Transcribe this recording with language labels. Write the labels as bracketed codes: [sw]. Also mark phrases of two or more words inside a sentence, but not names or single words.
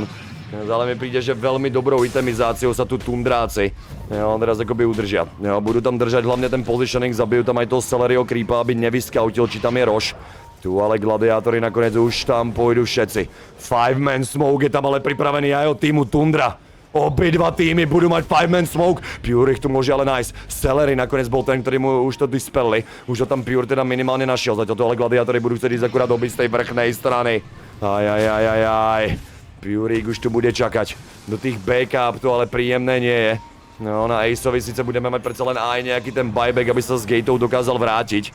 [sk] Ale mi príde, že veľmi dobrou itemizáciou sa tu Tundráci teraz akoby udržia. Jo, budú tam držať hlavne ten positioning, zabijú tam aj toho Celeryho creepa, aby nevyskautil, či tam je Roš. Tu ale gladiátori nakoniec už tam pôjdu všetci. [en] 5-man smoke [sk] je tam ale pripravený aj od týmu Tundra. Obidva týmy budú mať [en] 5-man smoke, [sk] Pure ich tu môže ale nájsť. Celery nakoniec bol ten, ktorý mu už to dispelli. Už ho tam Pure teda minimálne našiel, zatiaľ to ale gladiátori budú chcieť ísť akurát obiť z tej vrchnej strany. Pure už tu bude čakať. Do tých backup to ale príjemné nie je. No na Aceovi síce budeme mať predsa len aj nejaký ten buyback, aby sa z gateov dokázal vrátiť.